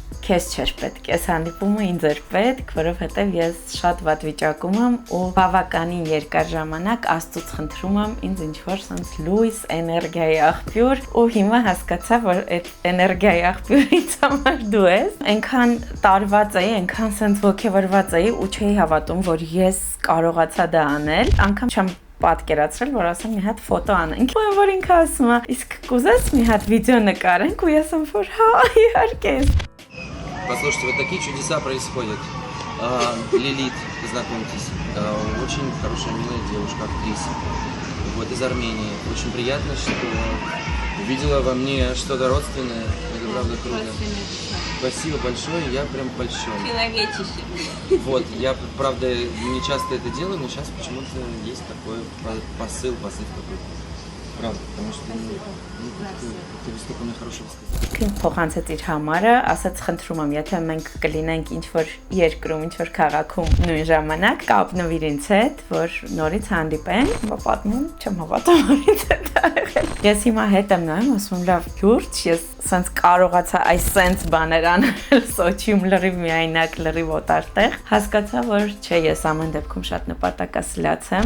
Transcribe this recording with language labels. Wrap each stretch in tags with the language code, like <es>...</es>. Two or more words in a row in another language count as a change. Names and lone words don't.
<hy>քեզ չէր պետք, այս հանդիպումը ինձ էր պետք, որովհետև ես շատ վատ վիճակում եմ ու բավականին երկար ժամանակ Աստծուց խնդրում եմ ինձ ինչ-որ sense լույս, էներգիայի աղբյուր ու հիմա հասկացա, որ այդ էներգիայի աղբյուրը ինձ համար դու ես։ Այնքան տարված էի, այնքան sense ոգևորված էի ու չէի հավատում, որ ես կարողացա դա аնել, անգամ չեմ պատկերացրել, որ ասեմ մի հատ ֆոտո անենք։ Ու որ ինքը ասում է, իսկ կուզես մի հատ վիդեո նկարենք ու ես եմ որ հա, իհարկե։</hy> <ru>Послушайте, вот такие чудеса происходят. Лилит, познакомьтесь, очень хорошая, милая девушка, актриса, вот из Армении. Очень приятно, что увидела во мне что-то родственное. Это правда круто. Спасибо большое, я прям польщен. Человечище. Вот, я правда не часто это делаю, но сейчас почему-то есть такой посыл какой-то. Правда, потому что ты столько мне хорошего сказал.</ru> <hy>Քին փոխանցեց իր համարը, ասաց խնդրում եմ, եթե մենք կլինենք ինչ-որ երկրում, ինչ-որ քաղաքում նույն ժամանակ, կապնվիր ինձ հետ, որ նորից հանդիպենք, ու պատմում, չեմ հավատում, որ ինձ հետ ա եղել։ Ես հիմա հետ եմ նայում, ասում եմ, լավ, լուրջ, ես սենց կարողացա այս սենց բաներ անել Սոչիում լրիվ միայնակ, լրիվ օտարտեղ, հասկացա, որ չէ, ես ամեն դեպքում շատ նպատակասլաց եմ։</hy>